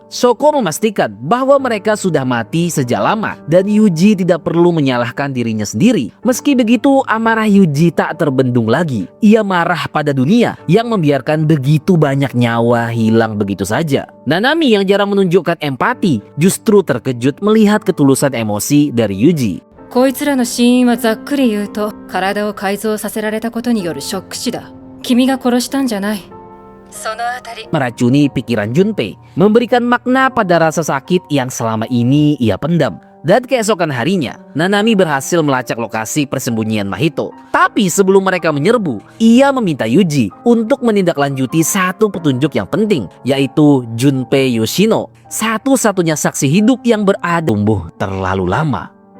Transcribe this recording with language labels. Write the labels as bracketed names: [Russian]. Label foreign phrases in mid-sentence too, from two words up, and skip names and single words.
[Indonesian] Shoko memastikan bahwa mereka sudah mati sejak lama dan Yuji tidak perlu menyalahkan dirinya sendiri. Meski begitu, amarah Yuji tak terbendung lagi. Ia marah pada dunia yang membiarkan begitu banyak nyawa hilang begitu saja. Nanami yang jarang menunjukkan empati justru terkejut melihat ketulusan emosi dari Yuji. [Japanese] こいつらの死因はざっくり言うと体を改造させられたことによるショック死だ。君が殺したんじゃない。そのあたり [Indonesian] meracuni pikiran Junpei, memberikan makna pada rasa sakit yang selama ini ia pendam. Dan keesokan harinya, Nanami berhasil melacak lokasi persembunyian Mahito. Tapi sebelum mereka menyerbu, ia meminta Yuji untuk menindaklanjuti satu petunjuk yang penting, yaitu Junpei Yoshino, satu-satunya saksi hidup yang berada tumbuh terlalu lama.